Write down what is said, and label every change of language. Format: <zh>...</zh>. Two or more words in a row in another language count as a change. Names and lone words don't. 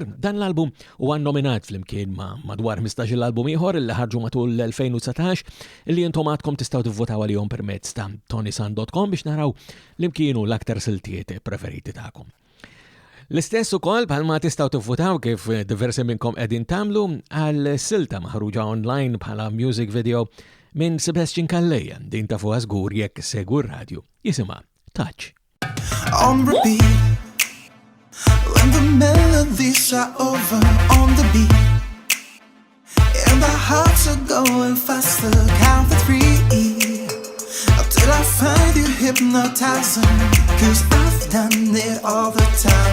<mt>Dan l-album huwa nominat flimkien ma' madwar 15 l-album ieħor li ħarġu matul l-2019 illi intom għadkom tistgħu tivvotaw għalihom permezz ta' ToniSant.com biex naraw l-imkienu l-aktar siltiet preferiti tagħkom. L-istess ukoll bħalma tistgħu tivvotaw kif diversi minnkom qegħdin tagħmlu għal silta maħruġa online bħala</mt> <en>music video</en> <mt>minn Sebastian Kalleja, din ta' fuq żgur jekk segwu r-radju, jisimha Touch.</mt> <en>On repeat, when the melodies are over on the beat, and the hearts are going faster, count to 3, till I find you hypnotizing, 'cause I've done it all the time.</en>